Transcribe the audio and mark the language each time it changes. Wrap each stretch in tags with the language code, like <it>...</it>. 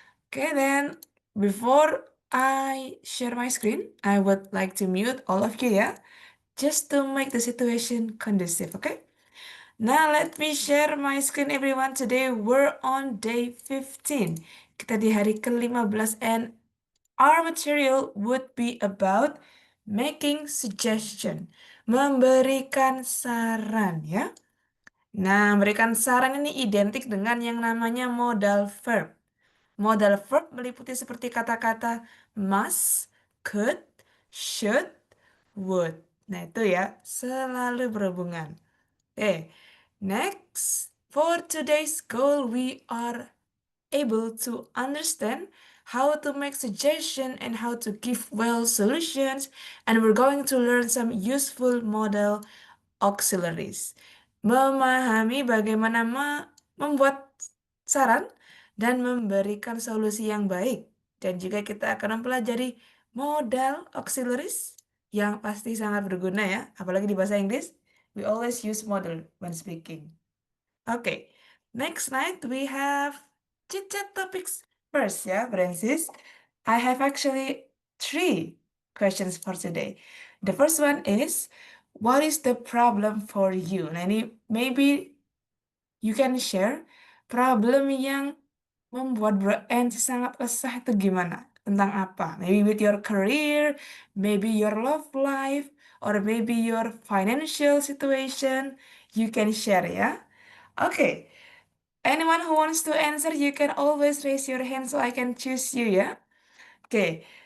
<en>Okay, then before I share my screen, I would like to mute all of you ya, just to make the situation conducive, okay? Now let me share my screen everyone. Today we're on day 15.</en> <id>Kita di hari ke-15</id> <en>and our material would be about making suggestion.</en> <id>Memberikan saran ya. Nah, memberikan saran ini identik dengan yang namanya modal verb. Modal verb meliputi seperti kata-kata must, could, should, would. Nah, itu ya, selalu berhubungan.</id> <en>Next, for today's goal, we are able to understand how to make suggestion and how to give well solutions, and we're going to learn some useful model auxiliaries.</en> <id>Memahami bagaimana membuat saran dan memberikan solusi yang baik. Dan juga kita akan mempelajari modal auxiliaries yang pasti sangat berguna ya, apalagi di bahasa Inggris.</id> <en>We always use model when speaking. Okay, next night we have chit-chat topics first ya, Francis. I have actually 3 questions for today. The first one is, what is the problem for you?</en> <id>Nah ini</id> <en>maybe you can share problem</en> <id>yang membuat Bro Ansi sangat resah itu gimana? Tentang apa?</id> <en>Maybe with your career, maybe your love life, or maybe your financial situation. You can share ya. Okay. Anyone who wants to answer, you can always raise your hand so I can choose you ya. Okay.</en>